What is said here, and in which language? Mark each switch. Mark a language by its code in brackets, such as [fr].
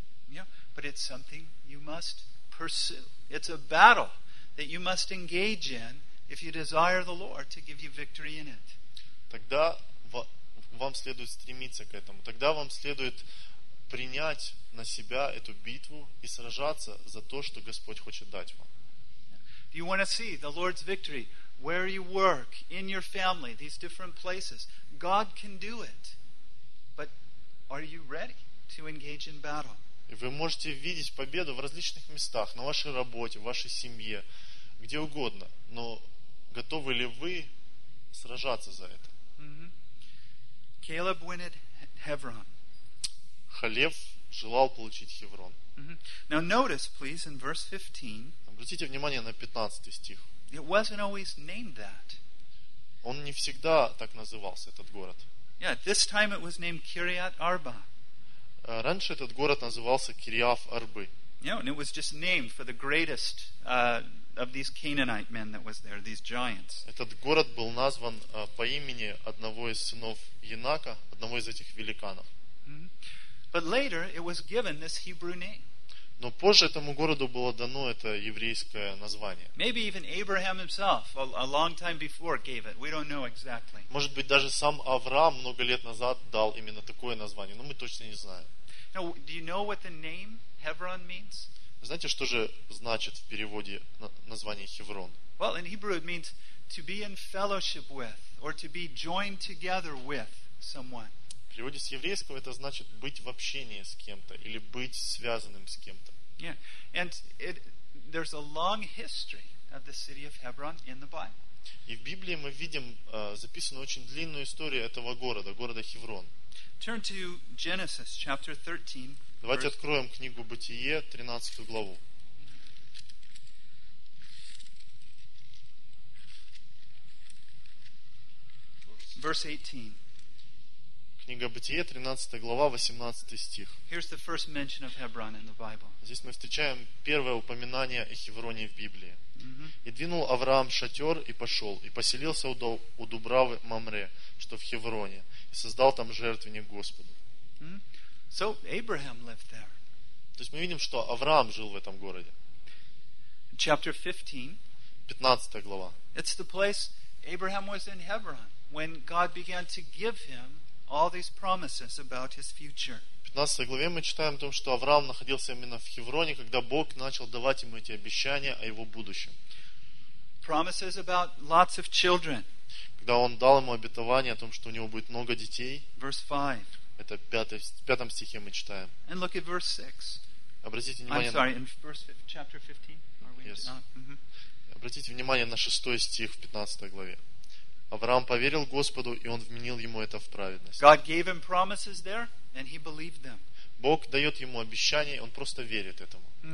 [en] Yeah, but it's something you must pursue. It's a battle that you must engage in if you desire the Lord to give you victory in it. [ru] Тогда вам следует стремиться к этому. Тогда вам следует принять на себя эту битву и сражаться за то, что Господь хочет дать вам. [en] Do you want to see the Lord's victory where you work, in your family, these different places? God can do it. But are you ready to engage in battle? [ru] И вы можете видеть победу в различных местах, на вашей работе, в вашей семье, где угодно. Но готовы ли вы сражаться за это? [en] Caleb wanted Hebron. [ru] Халев желал получить Хеврон. [en] Now notice, please, in verse 15. [ru] Обратите внимание на 15 стих. [en] It wasn't always named that. [ru] Он не всегда так назывался, этот город. [en] Yeah, this time it was named Kiriat Arba. [ru] Раньше этот город назывался Кириат Арбы. [en] Yeah, and it was just named for the greatest of these Canaanite men that was there, these giants. [ru] Этот город был назван по имени одного из сынов Енака, одного из этих великанов. [en] But later it was given this Hebrew name. [ru] Но позже этому городу было дано это еврейское название. [en] Maybe even Abraham himself a long time before gave it. We don't know exactly. [ru] Может быть, даже сам Авраам много лет назад дал именно такое название, но мы точно не знаем. [en] Now, do you know what the name Hebron means? [ru] Знаете, что же значит в переводе название Хеврон? [en] Well, in Hebrew it means to be in fellowship with or to be joined together with someone. [ru] В переводе с еврейского это значит быть в общении с кем-то или быть связанным с кем-то. [en] Yeah. And there's a long history of the city of Hebron in the Bible. [ru] И в Библии мы видим записанную очень длинную историю этого города, города Хеврон. [en] Turn to Genesis chapter 13. [ru] Давайте откроем книгу Бытие, 13 главу. [en] Verse 18. [ru] Книга Бытие, 13 глава, 18 стих. [en] Here's the first mention of Hebron in the Bible. [ru] Здесь мы встречаем первое упоминание о Хевроне в Библии. «И двинул Авраам шатер и пошел, и поселился у Дубравы Мамре, что в Хевроне, и создал там жертвенник Господу». [en] So Abraham lived there. [ru] То есть мы видим, что Авраам жил в этом городе. [en] Chapter 15. [ru] 15 глава. [en] It's the place Abraham was in Hebron when God began to give him all these promises about his future. [ru] В 15 главе мы читаем о том, что Авраам находился именно в Хевроне, когда Бог начал давать ему эти обещания о его будущем. [en] Promises about lots of children. [ru] Когда он дал ему обетование о том, что у него будет много детей. [en] Verse 5. [ru] Это в пятом стихе мы читаем. [en] And look at verse 6. [ru] Обратите внимание. [en] I'm sorry, in verse, chapter 15. Are we? Yes. Mm-hmm. [ru] Обратите внимание на 6 стих в 15 главе. Авраам поверил Господу, и он вменил ему это в праведность. [en] God gave him promises there, and he believed them. [ru] Бог дает ему обещания, и он просто верит этому.